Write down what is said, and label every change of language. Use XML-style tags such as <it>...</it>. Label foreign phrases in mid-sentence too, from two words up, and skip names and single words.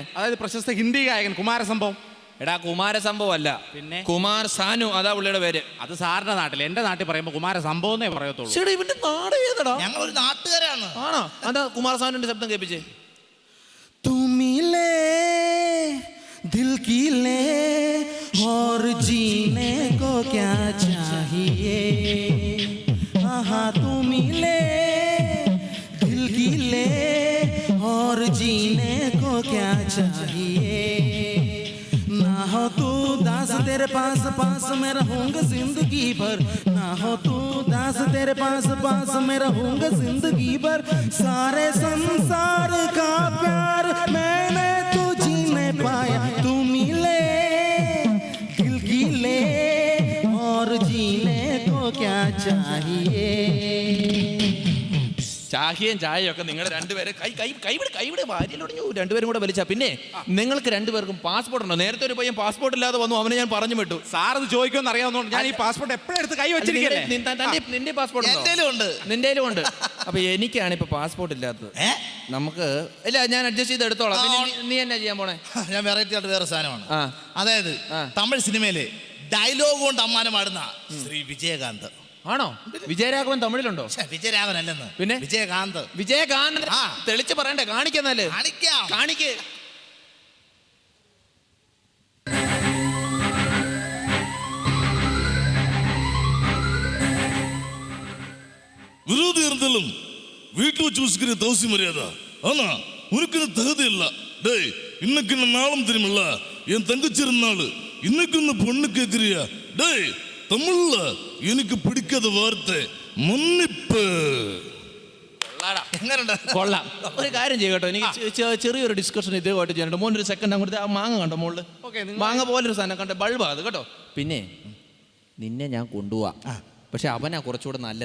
<ml>അതായത് പ്രശസ്ത ഹിന്ദി ഗായകൻ കുമാരസംഭവം. എടാ, കുമാരസംഭവം അല്ല, പിന്നെ കുമാർ സാനു, അതാ പുള്ളിയുടെ പേര്. അത് സാറിന്റെ നാട്ടിൽ, എന്റെ നാട്ടിൽ പറയുമ്പോൾ കുമാരസംഭവം എന്നേ പറയത്തുള്ളൂ. ഇവന്റെ നാട് ഏതടാ? ഞങ്ങൾ ഒരു നാട്ടുകാരാണ്. ആണോ? അതാ കുമാർ സാനുവിന്റെ ശബ്ദം കേൾപ്പിച്ചേ.</ml> <hi>തുമിലേ ദിൽ की ले और जीने को क्या चाहिए, हाँ तुम ले दिल की ले और जीने को क्या चाहिए, ना हो तू दास तेरे पास पास मैं रहूंगा जिंदगी भर, ना हो तू दास तेरे पास पास मैं रहूंगा जिंदगी भर, सारे संसार का प्यार मैंने तू जीने पाया, तू मिले दिल की ले और जीने को क्या चाहिए.</hi> <ml>ചാഹിയും ചായയും ഒക്കെ നിങ്ങൾ രണ്ടുപേരെ കൈവിടെ ഭാര്യയിലൊടിഞ്ഞു രണ്ടുപേരും കൂടെ വലിച്ച. പിന്നെ നിങ്ങൾക്ക് രണ്ടുപേർക്കും പാസ്പോർട്ട് ഉണ്ടോ? നേരത്തെ ഒരു പയ്യൻ പാസ്പോർട്ട് ഇല്ലാതെ വന്നു, അവനെ ഞാൻ പറഞ്ഞു വിട്ടു. സാർ ഇത് ചോദിക്കുമെന്ന് അറിയാവുന്നതുകൊണ്ട് ഞാൻ ഈ പാസ്പോർട്ട് എപ്പോഴും എടുത്ത് കൈ വെച്ചിരിക്കല്ലേ. നിന്റെ പാസ്പോർട്ട് നിന്റെയിലും ഉണ്ട്. അപ്പൊ എനിക്കാണ് ഇപ്പൊ പാസ്പോർട്ട് ഇല്ലാത്തത്. നമുക്ക് ഇല്ല, ഞാൻ അഡ്ജസ്റ്റ് ചെയ്ത് എടുത്തോളാം. നീ എന്നാ ചെയ്യാൻ പോണേ? ഞാൻ വെറൈറ്റി ആയിട്ട് വേറെ സാധനമാണ്. അതായത് തമിഴ് സിനിമയിലെ ഡയലോഗ് കൊണ്ട് അമ്മാനമാടുന്ന ശ്രീ വിജയകാന്ത്. ആണോ? വിജയരാഘവൻ തമിഴിലുണ്ടോ? വിജയരാഘവൻ അല്ലെന്ന്, പിന്നെ വിജയകാന്ത്. വിജയകാന്ത് തെളിച്ച് പറയണ്ടേ? കാണിക്കുന്നല്ലേ? കാണിക്കേ.</ml> <ta>விரோதி இருந்தாலும் வீட்டில் வச்சு வச்சுக்கிற தவசி மரியாதை. ஆனா உனக்கு தகுதி இல்ல. டேய், இன்னைக்கு என்ன நாளும் தெரியுமில்ல, என் தங்கச்சி இருந்தாள். இன்னைக்கு இந்த பொண்ணு கேட்கிறியா? டேய், தமிழ்ல எனக்கு பிடிக்காத வார்த்தை മന്നിപ്പ്.</ta> <ml>കൊള്ളാം. ഒരു കാര്യം ചെയ്യട്ടോ, എനിക്ക് ചെറിയൊരു ഡിസ്കഷൻ ഇതേമായിട്ട് ചെയ്യാനുണ്ട്. മോനൊരു സെക്കൻഡ് അങ്ങോട്ട് ആ മാങ്ങ കണ്ടോ മുകളിൽ? മാങ്ങ പോലൊരു സാധനം കണ്ടോ? ബൾബാ അത് കേട്ടോ. പിന്നെ നിന്നെ ഞാൻ കൊണ്ടുപോവാം, പക്ഷെ അവനാ കുറച്ചുകൂടെ നല്ലത്.</ml>